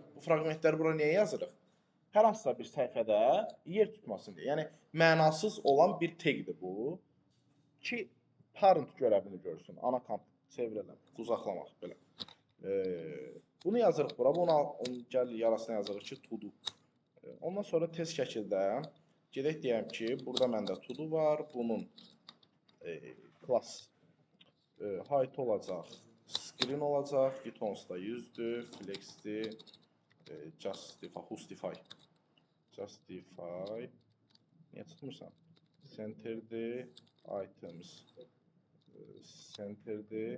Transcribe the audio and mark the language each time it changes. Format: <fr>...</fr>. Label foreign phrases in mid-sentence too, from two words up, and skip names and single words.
<az>Bu fragmentləri bura niyə yazırıq? Hər hansısa bir səhifədə yer tutmasın deyə. Yəni mənasız olan bir tagdir bu. Ki parent görəvini görsün. Ana komp çevirələm, uzaqlamaq belə. Bunu yazırıq bura. Bunu gəl yarasına yazırıq ki,</az> <en>to do.</en> <az>Ondan sonra tez şəkildə gedək deyəm ki, burada məndə</az> <en>to do</en> <az>var. Bunun</az> <en>class height</en> <az>olacaq, screen olacaq, buttons da 100'dür, flex'dir, justify. Niyə çıxmırsan? Center'dir,</az> <en>items center'dir.</en>